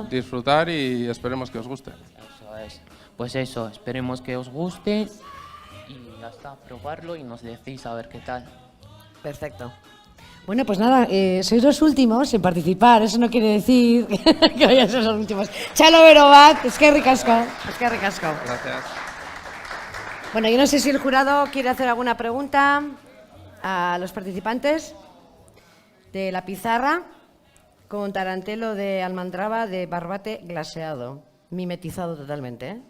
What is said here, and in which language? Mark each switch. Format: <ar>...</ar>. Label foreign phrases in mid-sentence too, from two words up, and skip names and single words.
<es>Disfrutar y esperemos que os guste. Eso es. Pues eso, esperemos que os guste y ya está, probarlo y nos decís a ver qué tal. Perfecto. Bueno, pues nada, sois los últimos en participar, eso no quiere decir que vayáis a ser los últimos.</es> <eu>Txalo bero bat, eskerrik asko.</eu> <es>Gracias. Bueno, yo no sé si el jurado quiere hacer alguna pregunta a los participantes de la pizarra con tarantelo de almandraba de barbate glaseado, mimetizado totalmente, ¿eh?</es>